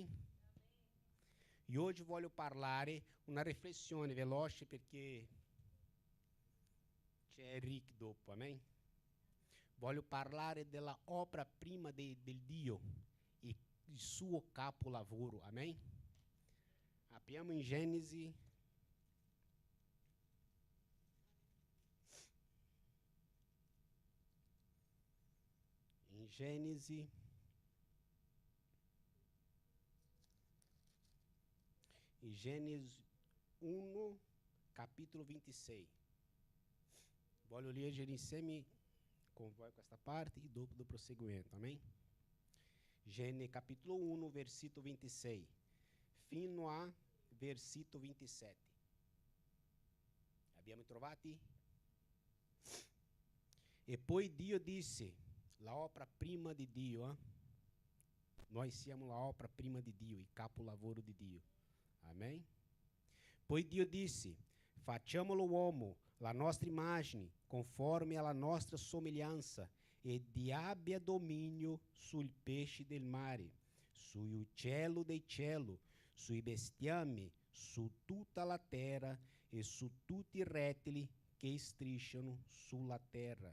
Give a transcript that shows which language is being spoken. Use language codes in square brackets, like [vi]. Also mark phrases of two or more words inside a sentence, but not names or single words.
[it] E hoje voglio parlare una riflessione veloce perché c'è Rick dopo. Amen? Voglio parlare della opera prima del Dio e il suo capolavoro. Amen? Apriamo in Genesi. [pt] Gênesis 1, capítulo 26. [it] Voglio leggere insieme con voi questa parte e dopo [pt] do prosseguimento, [it] amém? [pt] Gênesis capítulo 1, versículo 26, [it] fino a [pt] versículo 27. [it] Abbiamo trovati? E poi Dio disse, la opera prima di Dio, Nós siamo la opera prima di Dio, il capolavoro di Dio. Amém? Poi Dio disse, facciamolo uomo, la nostra immagine, conforme alla nostra somiglianza, e abbia dominio sul pesce del mare, sui uccelli del cielo, sui bestiame, su tutta la terra e su tutti i rettili che strisciano sulla terra.